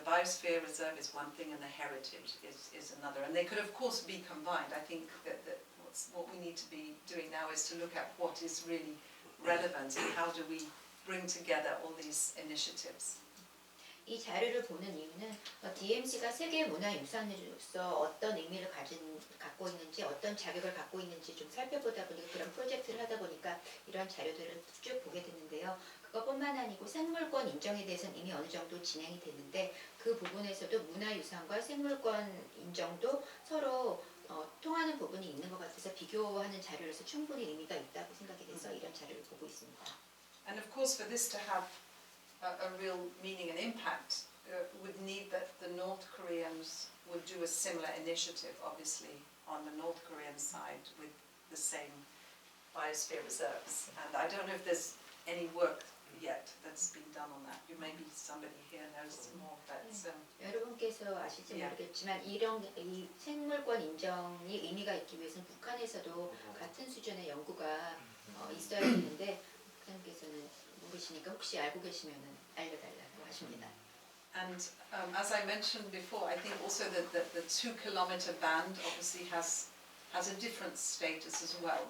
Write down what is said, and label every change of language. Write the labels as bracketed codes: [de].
[en] The Biosphere Reserve is one thing, and the heritage is another, and they could of course be combined. I think that what we need to be doing now is to look at what is really relevant and how do we bring together all these initiatives. [ko] 이 자료를 보는 이유는 DMZ가 세계문화유산으로서 어떤 의미를 갖고 있는지, 어떤 자격을 갖고 있는지 좀 살펴보다 보니까 그런 프로젝트를 하다 보니까 이런 자료들을 쭉 보게 됐는데요. 그것뿐만 아니고 생물권 인정에 대해서는 이미 어느 정도 진행이 됐는데 그 부분에서도 문화유산과 생물권 인정도 서로 통하는 부분이 있는 것 같아서 비교하는 자료로서 충분히 의미가 있다고 생각이 돼서 이런 자료를 보고 있습니다. [en] And of course, for this to have a real meaning and impact, would need that the North Koreans would do a similar initiative, obviously, on the North Korean side with the same biosphere reserves. And I don't know if there's any work yet that's been done on that. Maybe somebody here knows more, but [ko] 여러분께서 아실지 [en] Yeah. [ko] 모르겠지만 이 생물권 인정이 의미가 있기 위해서는 북한에서도 같은 수준의 연구가 있어야 되는데 북한께서는 모르시니까 혹시 알고 계시면은 알려달라고 하십니다. [en] And as I mentioned before, I think also that the 2-kilometer band obviously has a different status as well.